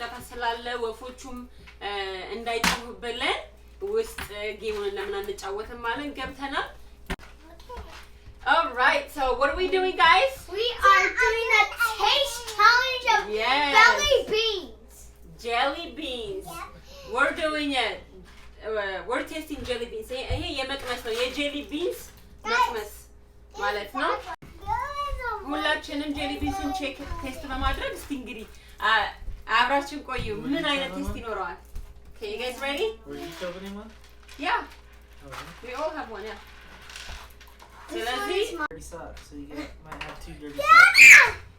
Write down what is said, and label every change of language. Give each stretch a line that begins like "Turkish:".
Amharic: ስላለ ወፎቹም እንዳይጠፉብልን ውስጥ ጌሙን ለምን አንጫወትም ማለት ገብተናል።
English: All right, so what are we doing, guys? We are doing a taste challenge of jelly beans. Jelly beans. Yep. We're doing it. We're tasting jelly beans.
Amharic: ይሄ የመቅመስ ነው የjelly beans መቅመስ ማለት ነው። ሁላችንም ጄሊ ቢንሱን ቼክ ቴስት በማድረግ እስቲ እንግዲህ አብራችን ቆዩ ምን አይነት ቴስት ይኖረዋል።
English: Okay, you guys ready? Were you opening one? Yeah. Okay. We all have one, yeah. Dirty socks, so you might have 2 dirty socks.